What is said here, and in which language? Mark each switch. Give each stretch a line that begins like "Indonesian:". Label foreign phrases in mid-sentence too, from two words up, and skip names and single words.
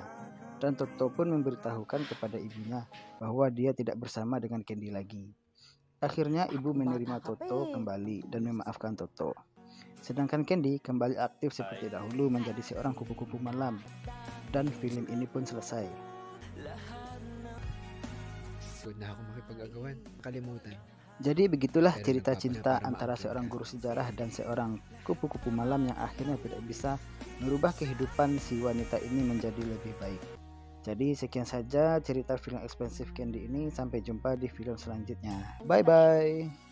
Indonesian: Dan Toto pun memberitahukan kepada ibunya bahwa dia tidak bersama dengan Candy lagi. Akhirnya ibu menerima Toto kembali dan memaafkan Toto. Sedangkan Candy kembali aktif seperti dahulu menjadi seorang kupu-kupu malam. Dan film ini pun selesai.
Filipino: Good na ako makipag-agawan. Kalimutan.
Indonesian: Jadi begitulah cerita cinta antara seorang guru sejarah dan seorang kupu-kupu malam yang akhirnya tidak bisa merubah kehidupan si wanita ini menjadi lebih baik. Jadi sekian saja cerita film Expensive Candy ini. Sampai jumpa di film selanjutnya.